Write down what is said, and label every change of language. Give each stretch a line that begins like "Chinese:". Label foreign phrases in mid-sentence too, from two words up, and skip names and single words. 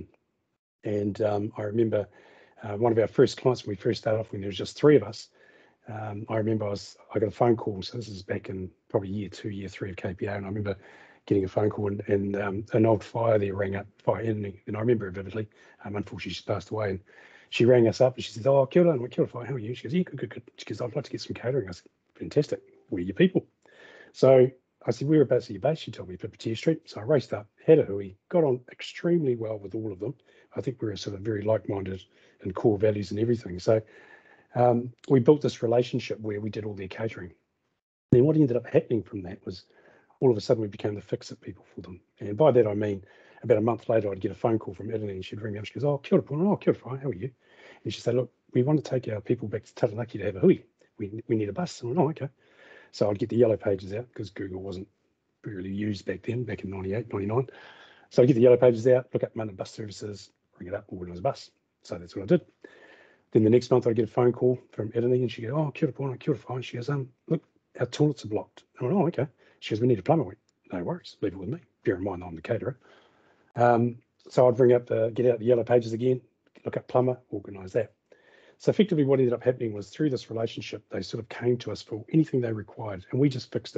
English: And I remember one of our first clients when we first started off, when there was just 3 of us, I remember I got a phone call. So this is back in probably year 2, year 3 of KPO. And I remember getting a phone call and an old fire there rang up, fire editing. And I remember her vividly. Unfortunately, she's passed away. And she rang us up and she says,
Māori: "Oh, kia ora," and kia ora,
English: fire, how are you? She goes, "Yeah, good. She goes, "I'd like to get some catering." I said, "Fantastic. Where are your people?" So I said, "Whereabouts are you based?" She told me Pipitea Street. So I raced up, had a hui, got on extremely well with all of them. I think we were sort of very like-minded and core values and everything. So we built this relationship where we did all their catering. Then what ended up happening from that was all of a sudden we became the fix-it people for them. And by that I mean about a month later I'd get a phone call from Italy and she'd ring me up. She goes,
Māori: "Oh, kia ora, Paul. Oh, kia ora,
English: how are you?" And she said, "Look, we want to take our people back to Taranaki to have a hui. We need a bus." And I went, "Oh, okay." So I'd get the yellow pages out because Google wasn't really used back then, back in 98, 99. So I'd get the yellow pages out, look up London bus services, ring it up, organise a bus. So that's what I did. Then the next month I'd get a phone call from Italy and she goes,
Māori: "Oh, kia ora, Paul, kia ora,
English: fine." She goes, "Look, our toilets are blocked." I went, "Oh, okay." She goes, "We need a plumber." I went, "No worries, leave it with me." Bear in mind I'm the caterer. So I'd bring up get out the yellow pages again, look up plumber, organise that. So effectively what ended up happening was through this relationship, they sort of came to us for anything they required and we just fixed it.